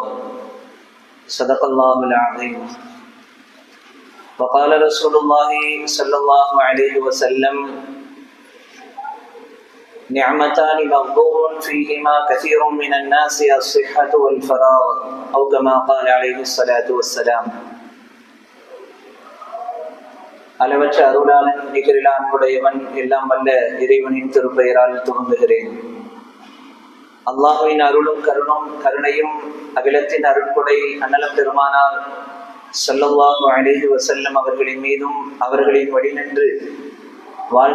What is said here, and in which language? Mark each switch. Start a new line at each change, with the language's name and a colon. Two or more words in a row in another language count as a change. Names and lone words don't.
Arabic: صدق الله العظيم. وقال رسول الله صلى الله عليه وسلم: نعمتان مغبون فيهما كثير من الناس، الصحة والفراغ، أو كما قال عليه الصلاة والسلام.
Tamil: அளவற்ற அருளாளன் நிகரில் அன்புடையவன் எல்லாம் வல்ல இறைவனின் திருப்பெயரால் துவங்குகிறேன். அல்லாஹ்வின் அருளும் கருணையும் அகிலத்தின் அருட்கொடை அண்ணலம் பெருமானார்
Arabic: صلى الله عليه وسلم
Tamil: அவர்களின் மீதும் அவர்களின் வழிநின்று வாழ்ந்த